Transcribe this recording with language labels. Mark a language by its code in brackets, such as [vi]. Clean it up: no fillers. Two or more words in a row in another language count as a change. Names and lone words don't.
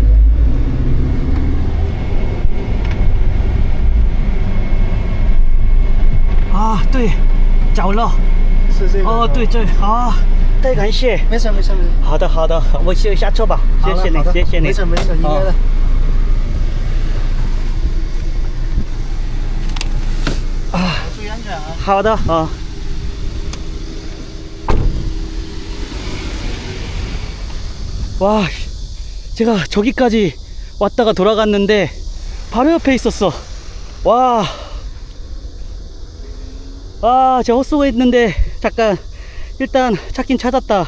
[zh] 啊，对，找了。是这个。哦，对对，好，太感谢。没事没事没事。好的好的，我去下车吧。谢谢你，谢谢你。没事没事，应该的。啊，注意安全啊。好的啊。 [ko] 와, 제가 저기까지 왔다가 돌아갔는데 바로 옆에 있었어. 와, 제가 헛쏘고 있는데 잠깐 일단 찾긴 찾았다.